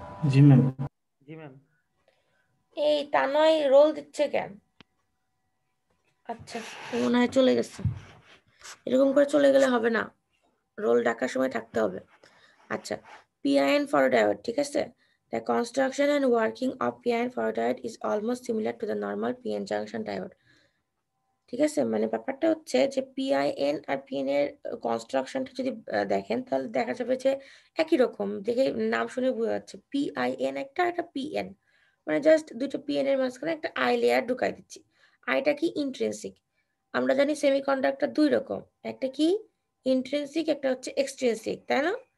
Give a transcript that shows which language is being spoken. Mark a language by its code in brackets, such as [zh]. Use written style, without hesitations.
[bn] জি ma'am. জি ma'am. এই তা নয়, রোল দিচ্ছে কেন? আচ্ছা, মনে হয় চলে গেছে। এরকম করে চলে গেলে হবে না, রোল ডাকার সময় থাকতে হবে। আচ্ছা, PIN ফটোডায়োড, ঠিক আছে? [en] The construction and working of p-ion forward is almost similar to the normal p-n junction diode. [bn] ঠিক আছে, মানে ব্যাপারটা হচ্ছে যে পিআইএন আর পিএন এর কনস্ট্রাকশনটা যদি দেখেন তাহলে দেখা যাবে যে একই রকম, দেখে নাম শুনে বোঝা যাচ্ছে পিআইএন একটা পিএন, মানে জাস্ট দুটো পিএন এর মাঝখানে একটা আই লেয়ার ঢুকাই দিচ্ছি। আইটা কি ইন্ট্রিনসিক। আমরা জানি সেমিকন্ডাক্টর দুই রকম, একটা কি ইন্ট্রিনসিক, একটা হচ্ছে এক্সট্রিনসিক, তাই না?